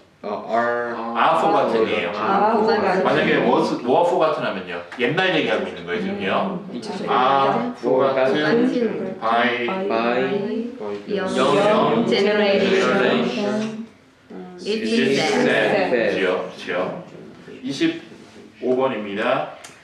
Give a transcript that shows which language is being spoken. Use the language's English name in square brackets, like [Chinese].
[English] are forgotten이에요. [Korean] 만약에 [English] were forgotten [Korean] 하면요 옛날 얘기하고 있는 거예요 지금요. [English] are forgotten by young generation. It is sad. [Korean] 그렇죠. 25번입니다.